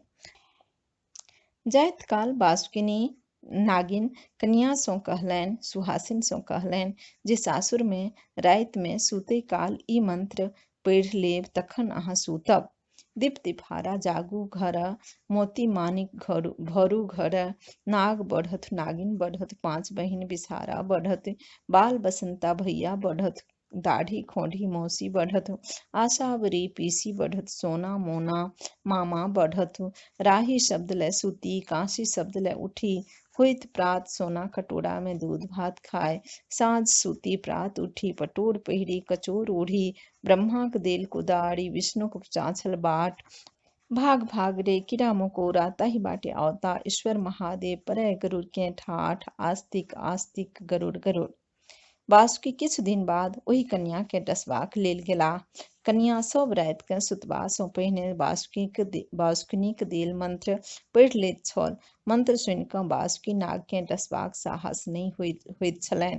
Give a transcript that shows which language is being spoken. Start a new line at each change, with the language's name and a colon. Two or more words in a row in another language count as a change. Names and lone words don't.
Maithili: जाइत काल वासुकिनी नागिन कन्यासँ कहलनि, सुहासिनसँ कहलनि जे सासुरमे रातिमे सुतै काल ई मंत्र पढ़ि लेब तखन अहाँ सुतब। दीप दिपहारा जागू घर, मोती मानिक भरू घर, नाग बढ़त नागिन बढ़त, पाँच बहिन बिसहारा बढ़त, बाल बसंता भैया बढ़त, दाढ़ी खोंढ़ी मौसी बढ़त, आशावरी पीसी बढ़त, सोना मोना मामा बढ़त, राही शब्द ले सूती, कांसी शब्द ले उठी, होइत प्रात सोना कटोरा में दूध भात खाए, साँझ सूती प्रात उठी, पटोर पहिरी कचोर ओढ़ी, ब्रह्माक देल कुदारी, विष्णुक चाँछल बाट, भाग भाग रे कीड़ा मकोड़ा ताहि बाटे आवता, ईश्वर महादेव परय गरुड़ के ठाठ, आस्तिक आस्तिक गरुड़ गरुड़। वासुकी किछु दिन बाद ओहि कन्या के डसबाक लेल गेला। कन्या सब राति के सुतबा सँ पहिने वासुकिनीक देल मंत्र पढ़ि लैत छल। मंत्र सुनि कऽ वासुकी नाग के डसबाक साहस नहि होइत छलनि।